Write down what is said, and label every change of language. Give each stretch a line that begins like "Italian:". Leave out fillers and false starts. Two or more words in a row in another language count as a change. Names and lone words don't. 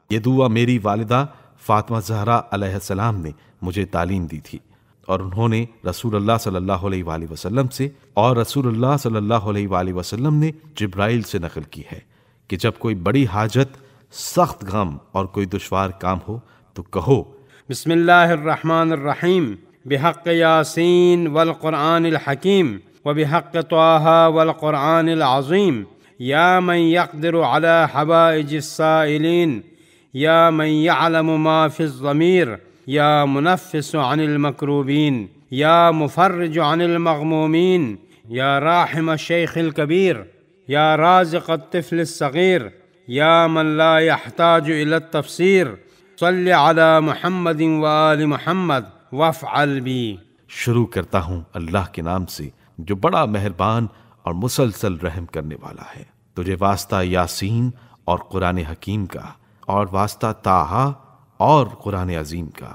Urdu: یہ دعا میری والدہ فاطمہ زہرا
Arabic: علیہ السلام
Urdu: نے مجھے تعلیم دی تھی اور انہوں نے رسول اللہ
Arabic: صلی اللہ علیہ وآلہ وسلم
Urdu: سے اور رسول اللہ
Arabic: صلی اللہ علیہ وآلہ وسلم
Urdu: نے جبرائیل سے نقل کی ہے کہ جب کوئی بڑی حاجت، سخت غم اور کوئی دشوار کام ہو تو کہو،
Arabic: بسم اللہ الرحمن الرحیم، بحق یاسین والقرآن الحکیم وبحق طٰہٰ والقرآن العظیم، یا من یقدر علی حوائج السائلین، یا من یعلم ما فی الضمیر، یا منفس عن المکروبین، یا مفرج عن المغمومین، یا راحم الشیخ الکبیر، یا رازق الطفل الصغیر، یا من لا یحتاج الی التفسیر، صلی علی محمد وآل محمد وافعل بی۔
Urdu: شروع کرتا ہوں اللہ کے نام سے جو بڑا مہربان اور مسلسل رحم کرنے والا ہے۔ تجھے واسطہ یاسین اور قرآن حکیم کا، اور واسطہ طٰہٰ اور قرآن عظیم کا۔